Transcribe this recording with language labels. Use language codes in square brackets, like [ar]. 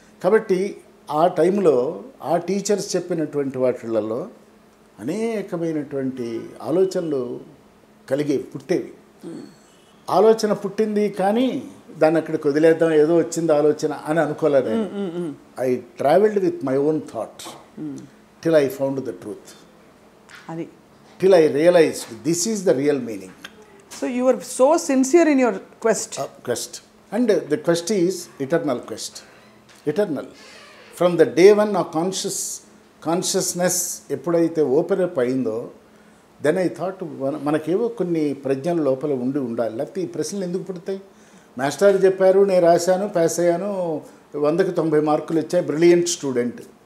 [te] కాబట్టి ఆ టైంలో ఆ టీచర్స్ చెప్పినటువంటి వాటిలలో అనేకమైనటువంటి ఆలోచనలు పుట్టేవి. ఆలోచన పుట్టింది కానీ దాన్ని అక్కడికి వదిలేద్దాం, ఏదో వచ్చింది ఆలోచన అని అనుకోలేదు. [en] I travelled with my own thought till I found the truth. Till I realized this is the real meaning. So you were so sincere in your quest. And the quest is eternal quest. Eternal. From the day one our consciousness [te] ఎప్పుడైతే [en] open up అయిందో, then I thought [te] మనకేవో కొన్ని ప్రజ్ఞల లోపల ఉండాలి. లేకపోతే ఈ ప్రశ్నలు ఎందుకు పుడతాయి? మాస్టర్ చెప్పారు, నేను రాశాను, పాస్ అయ్యాను, 100కి 90 మార్కులు వచ్చాయి, బ్రిలియంట్ స్టూడెంట్.